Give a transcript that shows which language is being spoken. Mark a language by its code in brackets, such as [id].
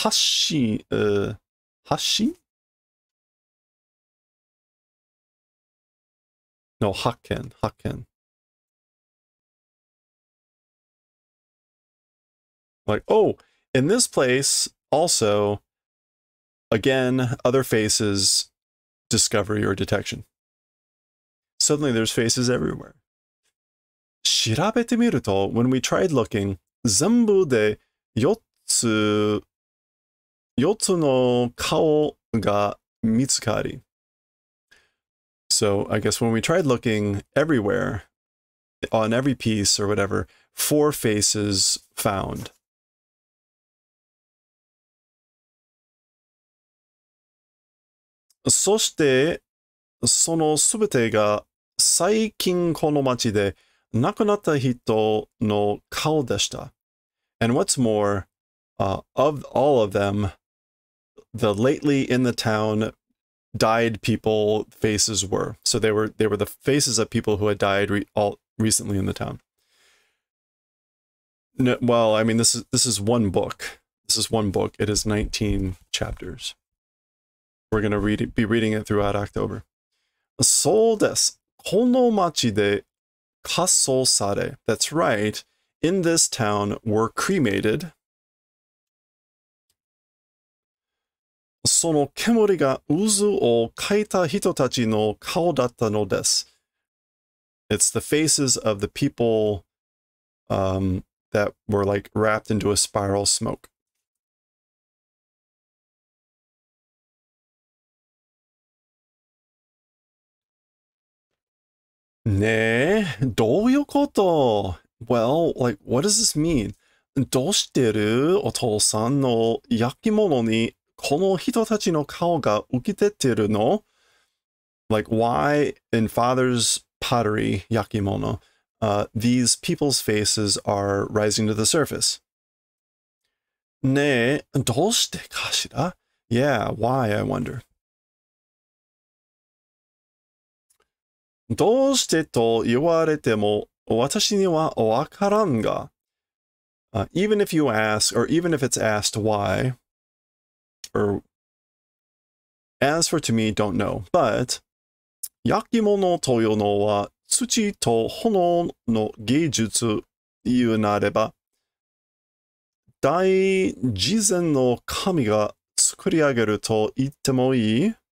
[ja] ここにもまた別の顔を発信 No, 発見. [en] Like, oh, in this place, also, again, other faces, discovery or detection. Suddenly there's faces everywhere. [ja] 調べてみると, [en] when we tried looking, [ja] 全部で4つの顔が見つかり. [en] So I guess when we tried looking everywhere, on every piece or whatever, 4 faces found. [ja] そして、そのすべてが最近この町で亡くなった人の顔でした。 [en] And what's more, of all of them, the lately in the town died people faces were. So they were the faces of people who had died recently in the town. No, well, I mean, this is one book. This is one book. It is 19 chapters. We're going to be reading it throughout October. [ja] そうです。この町で火葬され. [en] That's right. In this town were cremated. [ja] その煙が渦を描いた人たちの顔だったのです。 [en] It's the faces of the people that were like wrapped into a spiral smoke. [ja] ねえ、どういうこと? [en] Well, like, what does this mean? [ja] どうしてるお父さんの焼き物にこの人たちの顔が浮き出てるの? [en] Like, why in father's pottery, yakimono, these people's faces are rising to the surface? [ja] ねえ、どうしてかしら? [en] Yeah, why, I wonder. [ja] どうしてと言われても私にはわからんが. [en] Even if you ask, or even if it's asked why, or as for to me, don't know. [ja] But 焼き物というのは土と炎の芸術言うなれば、大自然の神が作り上げると言ってもいい?